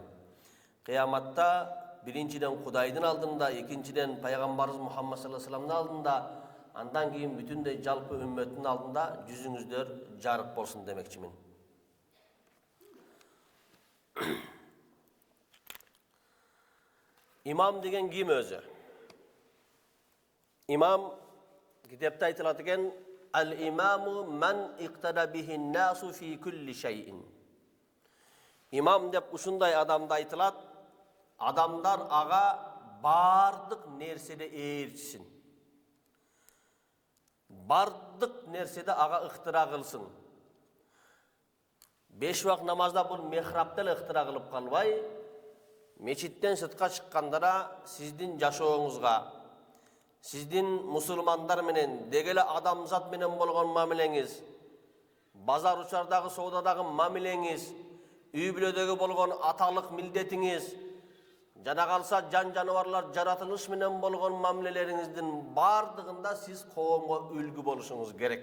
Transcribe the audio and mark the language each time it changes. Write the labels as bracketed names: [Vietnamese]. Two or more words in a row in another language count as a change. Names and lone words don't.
[Kyrgyz] Кыяматта биринчиден Кудайдын алдында, экинчиден пайгамбарыбыз Мухаммад [Arabic] صلى الله عليه وسلم [Kyrgyz] алдында, андан кийин бүтүндөй жалпы үммөттүн алдында жүзүңүздөр жарык болсун демекчимин. İmam деген ким өзү? İmam kitapta aytылат экен: [Arabic] "الإمام من اقتدى به الناس في كل شيء." [Kyrgyz] İmam деп ушундай адамды айтылат, адамдар ага бардык нерседе ээрчисин. Бардык нерседе ага ыктыра кылсын. 5 вак намазда бул мехрапта эле ыктыра кылып калбай, мечиттен сыртка чыккандара сиздин жашооңузга, сиздин мусулмандар менен, дегеле адамзат менен болгон мамилеңиз, базар учардагы соодадагы мамилеңиз, үй бүлөдөгү болгон аталык милдетиңиз, жана калса жан жаныбарлар жаратылыш менен болгон мамилелериңиздин бардыгында сиз коомго үлгү болушуңуз керек.